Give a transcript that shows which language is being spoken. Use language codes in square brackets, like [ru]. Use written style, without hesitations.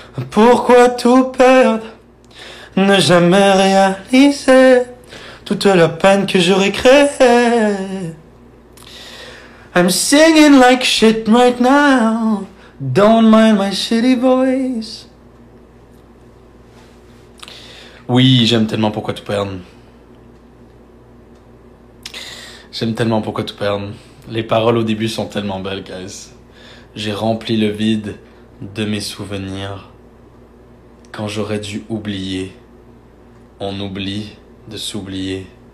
[fr] Pourquoi tout perdre? Ne jamais réaliser toute la peine que j'aurais créée. [en] I'm singing like shit right now. Don't mind my shitty voice. [fr] Oui, j'aime tellement Pourquoi tout perdre. J'aime tellement Pourquoi tout perdre. Les paroles au début sont tellement belles, guys. J'ai rempli le vide de mes souvenirs. Quand j'aurais dû oublier, on oublie de s'oublier.